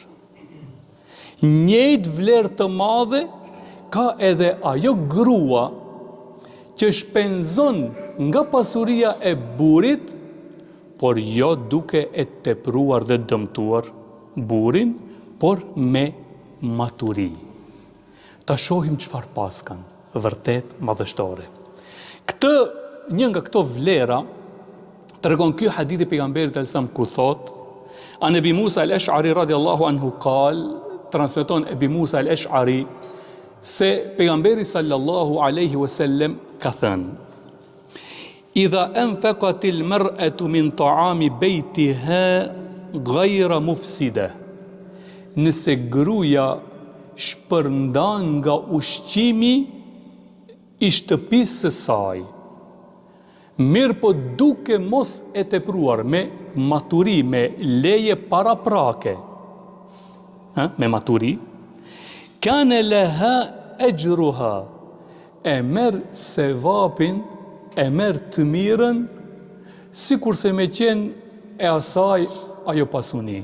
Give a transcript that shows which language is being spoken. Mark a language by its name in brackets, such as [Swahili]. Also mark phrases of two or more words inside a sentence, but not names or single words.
[Albanian] Njëjtë vlerë të madhe ka edhe ajo grua që shpenzon nga pasuria e burrit, por jo duke e tepruar dhe dëmtuar burrin, por me maturi. Ta shohim çfarë paskan, vërtet madhështore. Një nga këto vlera tregon ky hadith i pejgamberit sallallahu ku thot: [Arabic] عن أبي موسى الأشعري رضي الله عنه قال, [Albanian] transmeton Ebi Musa al-Ash'ari se pejgamberi [Arabic] صلى الله عليه وسلم [Albanian] ka thënë: [Arabic] إذا أنفقت المرأة من طعام بيتها غير مفسدة, [Albanian] nëse gruaja shpërndan nga ushqimi i shtëpisë së saj, mirë po duke mos e tepruar, me maturi, me leje paraprake, me maturi, [Arabic] كان لها أجرها, [Albanian] e merr sevapin, e merr të mirën, sikurse me qenë e asaj ajo pasuni.